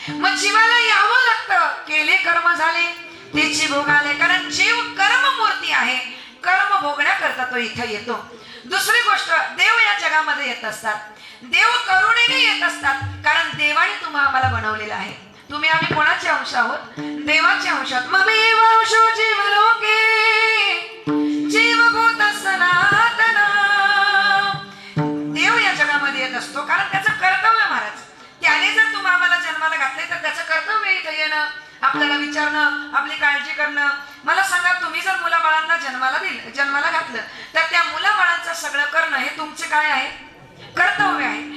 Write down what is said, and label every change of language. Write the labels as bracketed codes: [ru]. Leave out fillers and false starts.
[mr] मग जीवाला यावं लागतं. केले कर्म झाले त्याची भोगाले, कारण जीव कर्ममूर्ती आहे. कर्म भोगण्याकरता तो इथं येतो. दुसरी गोष्ट, देव या जगामध्ये येत असतात. देव करुणेने येत असतात, कारण देवाने आम्हाला बनवलेलं आहे. तुम्ही आम्ही कोणाचे अंश आहोत? देवाचे अंश आहोत. [sa] ममेव अंशो जीवलोके जीवभूत सनातन. [mr] देव या जगामध्ये येत असतो कारण त्याचं कर्तव्य महाराज. त्याने जर आम्हाला जन्माला घातले तर त्याचं कर्तव्य इथं येणं, आपल्याला विचारणं, आपली काळजी करणं. मला सांगा, तुम्ही जर मुलाबाळांना जन्माला घातलं तर त्या मुलाबाळांचं सगळं करणं हे तुमचे काय आहे? कर्तव्य आहे.